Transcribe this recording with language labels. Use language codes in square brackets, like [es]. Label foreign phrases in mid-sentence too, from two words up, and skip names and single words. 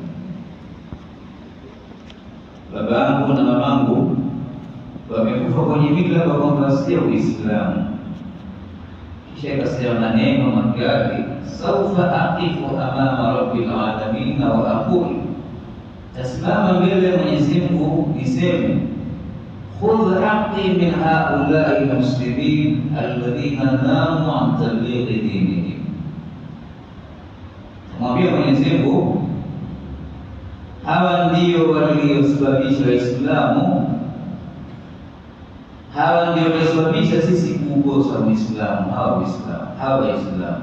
[sw] Babangu na mamangu wamekufa kwenye mila kwamba si Uislamu. Kisha akasema maneno makali, [ar] سوف أقف أمام رب العالمين وأقول, [sw] tasimama mbele ya Mwenyezi Mungu niseme, [ar] خذ حقي من هؤلاء المسلمين الذين ناموا عن تبليغ دينهم. [sw] Mwambie Mwenyezi Mungu, hawa ndio waliosababisha Waislamu, hawa ndio waliosababisha sisi kuukosa Uislamu, hawa Waislamu.